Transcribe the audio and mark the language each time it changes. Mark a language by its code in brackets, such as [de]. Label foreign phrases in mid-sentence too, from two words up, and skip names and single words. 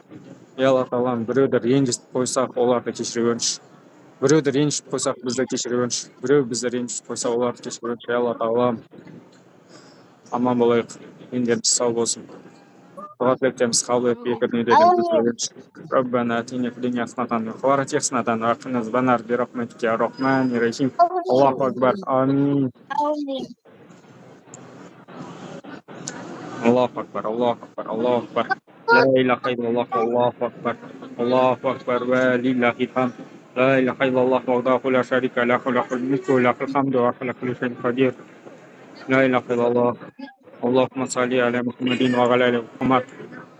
[kk] Алла тағала біреуді ренжітіп қойсақ, оларды кешіргенші. Біреуді ренжітіп қойсақ, бізді кешіргенші. Біреу бізді ренжітіп қойса, оларды кешіргенші. Алла тағала аман болайық, дендеріміз сау болсын. Дұға тілектеріміз қабыл етіп, екі дүниеден біз білгенші. [ar] ربنا آتنا في الدنيا حسنة وفي الآخرة حسنة وقنا عذاب النار برحمتك يا رحمن الرحيم. الله أكبر. آمين. الله أكبر، الله أكبر، الله أكبر. لا إله إلا الله والله أكبر الله أكبر ولله الحمد لا إله إلا الله وحده لا شريك له له الملك وله الحمد وهو على كل شيء قدير لا إله إلا الله اللهم صل على محمد وعلى آل محمد